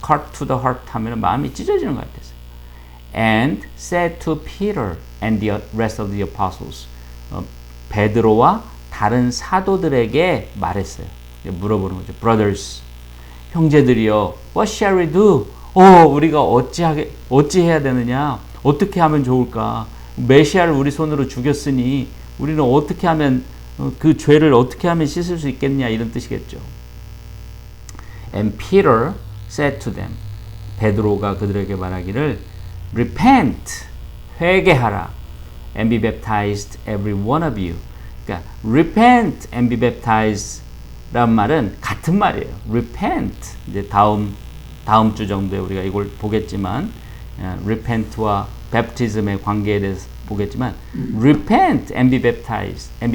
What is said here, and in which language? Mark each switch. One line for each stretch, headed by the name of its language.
English: cut to the heart
Korean: 하면 마음이 찢어지는 것 같았어요.
English: And said to Peter and the rest of the apostles,
Korean: 베드로와 다른 사도들에게 말했어요. 물어보는 거죠.
English: Brothers,
Korean: 형제들이여,
English: what shall we do?
Korean: 우리가 어찌해야 되느냐? 어떻게 하면 좋을까? 메시아를 우리 손으로 죽였으니 우리는 어떻게 하면 그 죄를 어떻게 하면 씻을 수 있겠냐, 이런 뜻이겠죠.
English: And Peter said to them,
Korean: 베드로가 그들에게 말하기를
English: repent,
Korean: 회개하라,
English: and be baptized every one of you.
Korean: 그러니까
English: repent and be baptized
Korean: 란 말은 같은 말이에요. repent, 이제 다음 주 정도에 우리가 이걸 보겠지만 repent와 baptism의 관계에 대해서 보겠지만
English: repent and be baptized.